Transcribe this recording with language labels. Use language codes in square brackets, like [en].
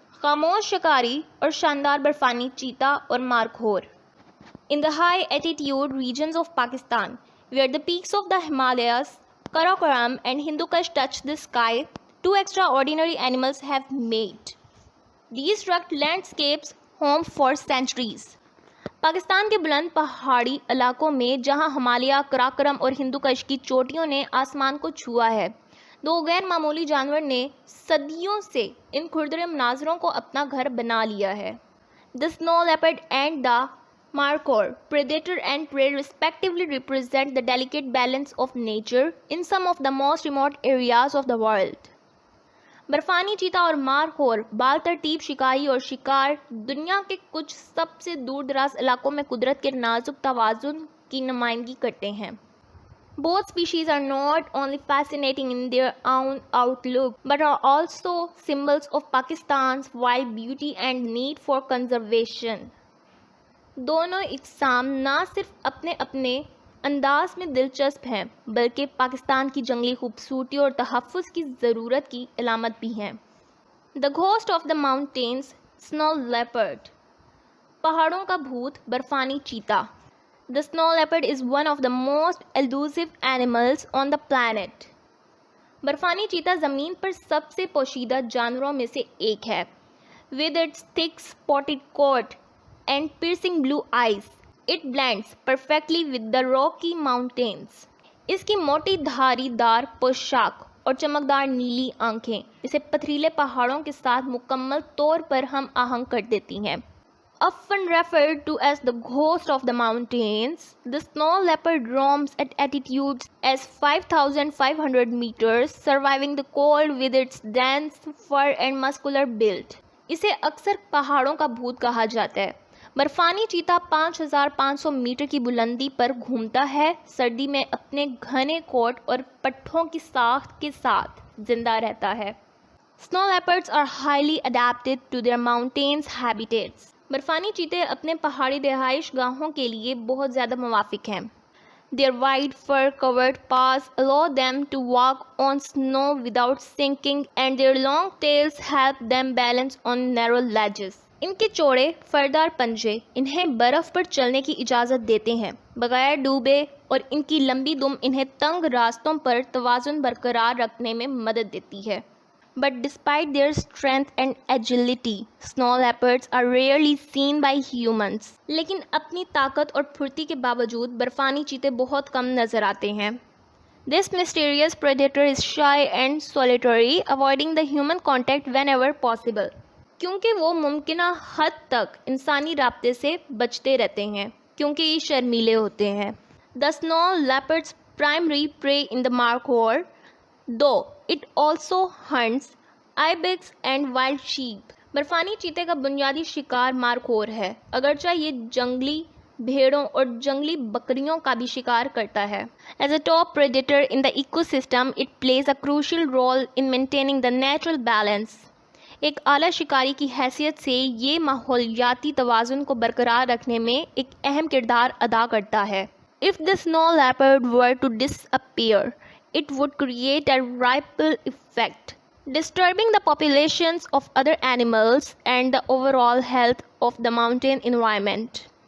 [ur] خاموش شکاری اور شاندار برفانی چیتا اور Markhor. [en] In the high altitude regions of Pakistan, where the peaks of the Himalayas, Karakoram and Hindu Kush touch the sky, two extraordinary animals have made these rugged landscapes home for centuries. [ur] Pakistan کے بلند پہاڑی علاقوں میں جہاں ہمالیہ، کراکرم اور ہندو کش کی چوٹیوں نے آسمان کو چھوا ہے، دو غیر معمولی جانور نے صدیوں سے ان کھردرے مناظروں کو اپنا گھر بنا لیا ہے. [en] The snow leopard and the Markhor, predator and prey respectively represent the delicate balance of nature in some of the most remote areas of the world. [ur] برفانی چیتا اور مارخور بال ترتیب شکاری اور شکار دنیا کے کچھ سب سے دور دراز علاقوں میں قدرت کے نازک توازن کی نمائندگی کرتے ہیں. [en] Both species are not only fascinating in their own outlook but are also symbols of Pakistan's wild beauty and need for conservation. [ur] دونوں اقسام نہ صرف اپنے اپنے انداز میں دلچسپ ہیں بلکہ پاکستان کی جنگلی خوبصورتی اور تحفظ کی ضرورت کی علامت بھی ہیں. [en] The ghost of the mountains, snow leopard. [ur] پہاڑوں کا بھوت برفانی چیتا. [en] The snow leopard is one of the most elusive animals on the planet. [ur] برفانی چیتا زمین پر سب سے پوشیدہ جانوروں میں سے ایک ہے. [en] With its thick spotted coat and piercing blue eyes, it blends perfectly with the Rocky Mountains. [ur] اس کی موٹی دھاری دار پوشاک اور چمکدار نیلی آنکھیں اسے پتھریلے پہاڑوں کے ساتھ مکمل طور پر ہم آہنگ کر دیتی ہیں. [en] Often referred to as the ghost of the mountains, the snow leopard roams at altitudes as 5,500 meters, surviving the cold with its dense fur and muscular build. [ur] اسے اکثر پہاڑوں کا بھوت کہا جاتا ہے. برفانی چیتا 5,500 میٹر کی بلندی پر گھومتا ہے، سردی میں اپنے گھنے کوٹ اور پٹھوں کی ساخت کے ساتھ زندہ رہتا ہے. [en] Snow leopards are highly adapted to their mountains habitats. [ur] برفانی چیتے اپنے پہاڑی رہائش گاہوں کے لیے بہت زیادہ موافق ہیں. [en] Their wide fur-covered paws allow them to walk on snow without sinking, and their long tails help them balance on narrow ledges. [ur] ان کے چوڑے فردار پنجے انہیں برف پر چلنے کی اجازت دیتے ہیں بغیر ڈوبے، اور ان کی لمبی دم انہیں تنگ راستوں پر توازن برقرار رکھنے میں مدد دیتی ہے. [en] But despite their strength and agility, snow leopards are rarely seen by humans. [ur] لیکن اپنی طاقت اور پھرتی کے باوجود برفانی چیتے بہت کم نظر آتے ہیں. [en] This mysterious predator is shy and solitary, avoiding the human contact whenever possible. [ur] کیونکہ وہ ممکنہ حد تک انسانی رابطے سے بچتے رہتے ہیں کیونکہ یہ شرمیلے ہوتے ہیں. [en] The snow leopard's primary prey in the Markhor, though it also hunts ibex and wild sheep. [ur] برفانی چیتے کا بنیادی شکار مارخور ہے، اگرچہ یہ جنگلی بھیڑوں اور جنگلی بکریوں کا بھی شکار کرتا ہے. [en] As a top predator in the ecosystem, it plays a crucial role in maintaining the natural balance. [ur] ایک اعلیٰ شکاری کی حیثیت سے یہ ماحولیاتی توازن کو برقرار رکھنے میں ایک اہم کردار ادا کرتا ہے. [en] If the snow leopard were to disappear, it would create a ripple effect, disturbing the populations of other animals and the overall health of the mountain environment.